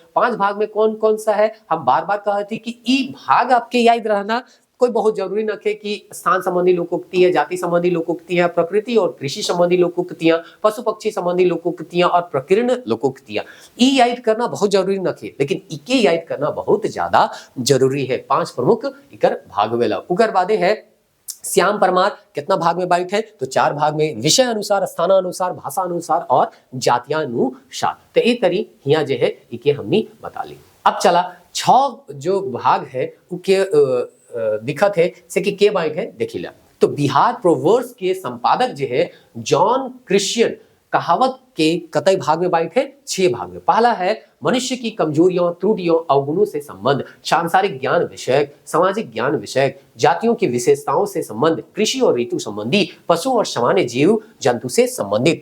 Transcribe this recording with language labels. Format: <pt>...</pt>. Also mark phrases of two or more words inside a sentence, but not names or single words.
<hi>5 भाग में कौन कौन सा है, हम बार बार कहते कि ई भाग आपके याद रहना कोई बहुत जरूरी न है कि स्थान संबंधी लोकोक्ति है, जाति संबंधी लोकोक्तियां, प्रकृति और कृषि संबंधी लोकोक्तियां, पशु पक्षी संबंधी लोकोक्तियां और प्रकीर्ण लोकोक्तियां, ई याद करना बहुत जरूरी न है, लेकिन इके याद करना बहुत ज्यादा जरूरी है।</hi> <sck>5 प्रमुख इकर भाग वेला। उकर बादे है श्याम परमार कितना भाग में बाइट है, तो 4 भाग में, विषय अनुसार, स्थानानुसार, भाषा अनुसार और जातियानुसार। तो ये तरी हिया जे है इके हमने बता ली। अब चला 6 जो भाग है उके दिखत है से कि के बाइट है देखिला। तो बिहार प्रोवर्स के संपादक जो है जॉन क्रिश्चियन कहावत के कतई भाग में बाइट है, 6 भाग में।</sck> <hi>पहला है मनुष्य की कमजोरियों, त्रुटियों, अवगुणों से संबंध, सांसारिक ज्ञान विषयक, सामाजिक ज्ञान विषयक, जातियों की विशेषताओं से संबंध, कृषि और ऋतु संबंधी, पशु और सामान्य जीव जंतु से संबंधित।</hi>